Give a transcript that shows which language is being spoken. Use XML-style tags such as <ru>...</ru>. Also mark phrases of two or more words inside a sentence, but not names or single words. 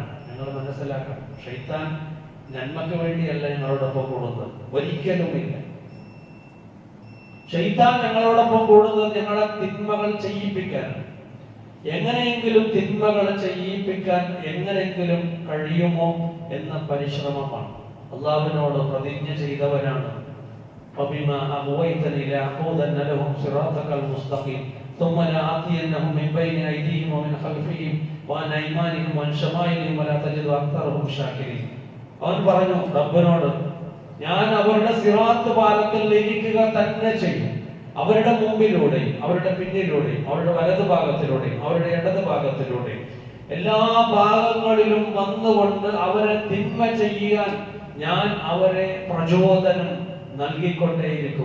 <ml>നിങ്ങൾ മനസ്സിലാക്കണം, ശൈത്താൻ നന്മക്ക് വേണ്ടിയല്ല ഞങ്ങളോടൊപ്പം കൂടുന്നത്, ഒരിക്കലുമില്ല. ശൈത്താൻ ഞങ്ങളോടൊപ്പം കൂടുന്നത് ഞങ്ങളെ തിന്മകൾ ചെയ്യിപ്പിക്കാനാണ്. എങ്ങനെയെങ്കിലും തിന്മകൾ ചെയ്യിപ്പിക്കാൻ എങ്ങനെയെങ്കിലും കഴിയുമോ എന്ന പരിശ്രമമാണ്. അള്ളാഹുവിനോട് പ്രതിജ്ഞ ചെയ്തവനാണ്,</ml> <ar>فبما أغويتني لأقعدن لهم صراطك المستقيم ثم لآتينهم من بين أيديهم ومن خلفهم وعن أيمانهم وعن شمائلهم ولا تجد أكثرهم شاكرين.</ar> <ml>അവൻ പറഞ്ഞു റബ്ബിനോട്, ഞാൻ അവരുടെ സിറാത്ത് പാലത്തിൽ ഇരിക്കുക തന്നെ ചെയ്യും. അവരുടെ മുമ്പിലൂടെയും അവരുടെ പിന്നിലൂടെയും അവരുടെ വലതു ഭാഗത്തിലൂടെയും അവരുടെ ഇടത് ഭാഗത്തിലൂടെയും എല്ലാ ഭാഗങ്ങളിലും വന്നുകൊണ്ട് അവരെ തിന്മ ചെയ്യാൻ ഞാൻ അവരെ പ്രചോദനം നൽകിക്കൊണ്ടേയിരിക്കും.</ml>